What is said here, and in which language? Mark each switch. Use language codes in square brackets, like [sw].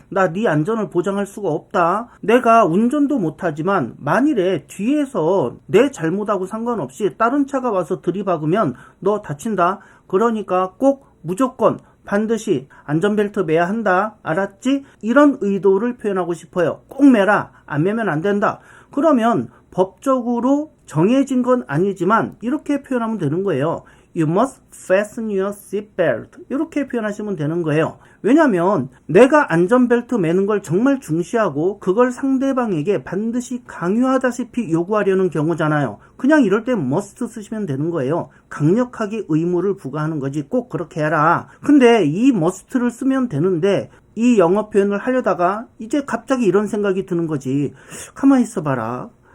[ko] 나 네 안전을 보장할 수가 없다. 내가 운전도 못하지만 만일에 뒤에서 내 잘못하고 상관없이 다른 차가 와서 들이박으면 너 다친다. 그러니까 꼭 무조건 반드시 안전벨트 매야 한다. 알았지? 이런 의도를 표현하고 싶어요. 꼭 매라. 안 매면 안 된다. 그러면 법적으로 정해진 건 아니지만 이렇게 표현하면 되는 거예요. [en] You must fasten your seatbelt. [ko] 이렇게 표현하시면 되는 거예요. 왜냐하면 내가 안전벨트 매는 걸 정말 중시하고 그걸 상대방에게 반드시 강요하다시피 요구하려는 경우잖아요. 그냥 이럴 때 must 쓰시면 되는 거예요. 강력하게 의무를 부과하는 거지. 꼭 그렇게 해라. 근데 이 must를 쓰면 되는데 이 영어 표현을 하려다가 이제 갑자기 이런 생각이 드는 거지. 가만히 있어봐라.